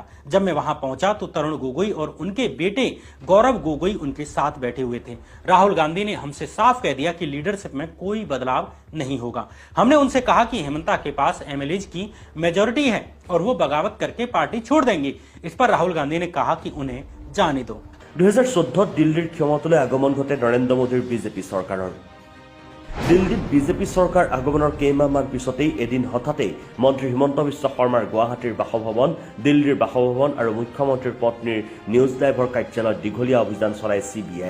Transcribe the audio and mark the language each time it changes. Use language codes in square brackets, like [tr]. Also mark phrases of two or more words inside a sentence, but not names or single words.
[hi] जब मैं वहां पहुंचा तो तरुण गोगोई और उनके बेटे गौरव गोगोई उनके साथ बैठे हुए थे। राहुल गांधी ने हमसे साफ कह दिया कि लीडरशिप में कोई बदलाव नहीं होगा। हमने उनसे कहा कि हेमंता के पास MLAs की मेजोरिटी है और वो बगावत करके पार्टी छोड़ देंगे। इस पर राहुल गांधी ने कहा कि उन्हें जाने दो। [as] 2014 दिल्लीৰ ক্ষমতালৈ আগমন ঘটে নৰেন্দ্ৰ মোদীৰ বিজেপি চৰকাৰৰ। দিল্লীত বিজেপি চৰকাৰ আগমনৰ কেইমাহমান পিছতেই এদিন হঠাতেই মন্ত্ৰী হিমন্ত বিশ্ব শৰ্মাৰ গুৱাহাটীৰ বাসভৱন, দিল্লীৰ বাসভৱন আৰু মুখ্যমন্ত্ৰীৰ পত্নীৰ নিউজ লাইভৰ কাৰ্যালয়ত দীঘলীয়া অভিযান চলাই CBI।